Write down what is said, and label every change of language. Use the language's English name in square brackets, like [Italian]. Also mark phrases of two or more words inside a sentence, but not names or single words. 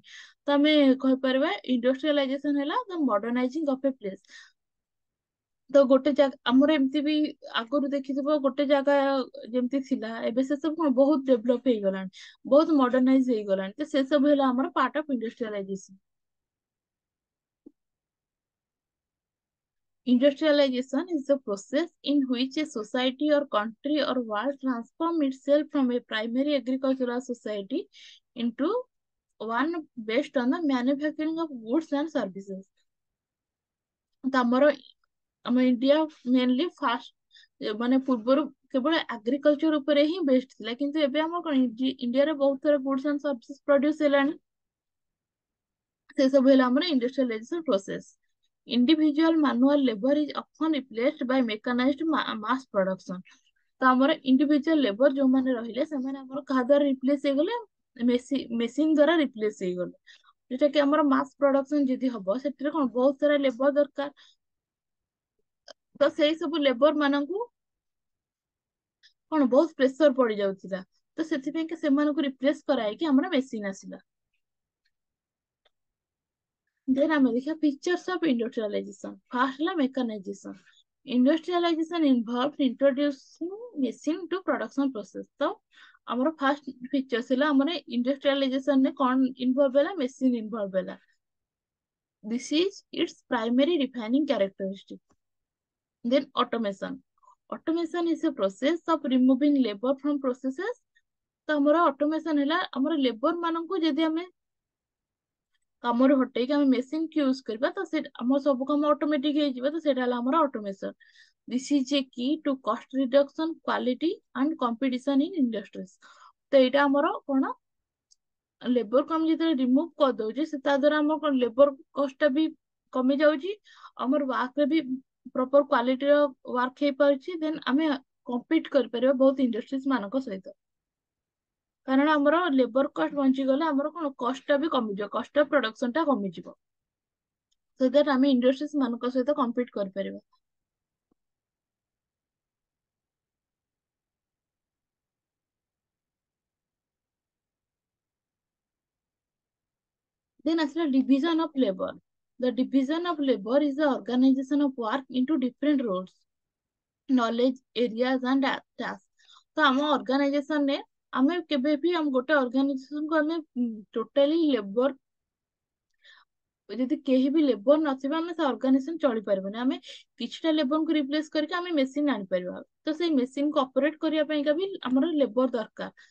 [Odia] ତ ଆମେ କହିପାରିବା ଇଣ୍ଡଷ୍ଟ୍ରିଆଲାଇଜେସନ ହେଲା [English] the modernizing of a place. [Odia] ତ ଗୋଟେ ଜାଗା ଆମର ଏମିତି ବି ଆଗରୁ ଦେଖିଥିବ ଗୋଟେ ଜାଗା ଯେମିତି ଥିଲା ଏବେ ସେ ସବୁ କଣ ବହୁତ ଡେଭଲପ ହେଇଗଲାଣି, ବହୁତ ମଡର୍ଣ୍ଣାଇଜ ହେଇଗଲାଣି, ତ ସେ ସବୁ ହେଲା ଆମର [English] part of industrialization. Industrialization is the process in which a society or country or world transforms itself from a primary agricultural society into one based on the manufacturing of goods and services. [Odia] ତ ଆମ ଇଣ୍ଡିଆ [English] mainly first [Odia] ମାନେ ପୂର୍ବରୁ କେବଳ ଆଗ୍ରିକଲଚର ଉପରେ ହିଁ ବେସ୍ଡ ଥିଲା, କିନ୍ତୁ ଏବେ ଆମର କଣ ଇଣ୍ଡିଆରେ ବହୁତ ସାରା [English] goods and services produce [Odia] ହେଲାଣି, ସେ ସବୁ ହେଲା ଆମର [English] industrialization process. Individual manual labor is often replaced by mechanized mass production. [Odia] ତ ଆମର [English] individual labor [Odia] ଯୋଉମାନେ ରହିଲେ ସେମାନେ ଆମର କାହା ଦ୍ୱାରା ରିପ୍ଲେସ ହେଇଗଲେ, ମେସିନ ଦ୍ୱାରା ରିପ୍ଲେସ ହେଇଗଲେ, ଯୋଉଟା କି ଆମର [English] mass production [Odia] ଯଦି ହବ ସେଥିରେ କଣ ବହୁତ ସାରା ଲେବର ଦରକାର, ତ ସେଇ ସବୁ ଲେବର ମାନଙ୍କୁ କଣ ବହୁତ ପ୍ରେସର ପଡି ଯାଉଥିଲା, ତ ସେଥିପାଇଁ ସେମାନଙ୍କୁ ରିପ୍ଲେସ କରାଇକି ଆମର ମେସିନ ଆସିଲା। [English] Then [Odia] ଆମେ ଦେଖିବା [English] features of industrialization. First ହେଲା mechanization. Industrialization involves introducing machine to production process. [Odia] ତ ଆମର [English] first features [Odia] ହେଲା ଆମର industrialization ରେ କଣ involve ହେଲା, [English] machine involve ହେଲା। This is its primary defining characteristic. Then automation. Automation is a process of removing labor from processes. [Odia] ତ ଆମର automation ହେଲା ଆମର ଲେବର ମାନଙ୍କୁ ଯଦି ଆମେ କାମରୁ ହଟେଇକି ଆମେ ମେସିନ କୁ ୟୁଜ କରିବା ତ ସେ ଆମର ସବୁ କାମ ଅଟୋମେଟିକ ହେଇଯିବ, ତ ସେଇଟା ହେଲା ଆମର ଅଟୋମେସନ। [English] This is a key to cost reduction, quality and competition in industries. [Odia] ତ ଏଇଟା ଆମର କଣ ଲେବର କୁ ଆମେ ଯେତେବେଳେ ରିମୁଭ କରିଦଉଛେ ସେ ତା ଦ୍ୱାରା ଆମର କଣ [English] labor cost [Odia] ଟା ବି କମି ଯାଉଛି, ଆମର ୱାର୍କ ରେ ବି [English] proper quality [Odia] ୱାର୍କ ହେଇପାରୁଛି, ଦେନ୍ ଆମେ କମ୍ପିଟ କରିପାରିବା ବହୁତ ଇଣ୍ଡଷ୍ଟ୍ରିଜ ମାନଙ୍କ ସହିତ, କାରଣ ଆମର [English] labor cost [Odia] ବଞ୍ଚିଗଲେ ଆମର କଣ କଷ୍ଟ ଟା ବି କମିଯିବ, [English] cost of production [Odia] ଟା କମିଯିବ, [English] so that [Odia] ଆମେ ଇଣ୍ଡଷ୍ଟ୍ରିଜ ମାନଙ୍କ ସହିତ କମ୍ପିଟ କରିପାରିବା। [English] Then ଆସିଲା division of labor. The division of labor is the organization of work into different roles, knowledge, areas and tasks. [Odia] ତ ଆମ ଅର୍ଗାନାଇଜେସନ ରେ ଆମେ କେବେ ବି ଆମ ଗୋଟେ ଅର୍ଗାନାଇଜେସନ କୁ ଆମେ ଟୋଟାଲି ଲେବର ଯଦି କେହି ବି ଲେବର ନଥିବେ ଆମେ ସେ ଅର୍ଗାନାଇଜେସନ ଚଳିପାରିବନି, ଆମେ କିଛିଟା ଲେବରଙ୍କୁ ରିପ୍ଲେସ କରିକି ଆମେ ମେସିନ ଆଣିପାରିବା, ତ ସେଇ ମେସିନକୁ ଅପରେଟ କରିବା ପାଇଁକା ବି ଆମର ଲେବର ଦରକାର।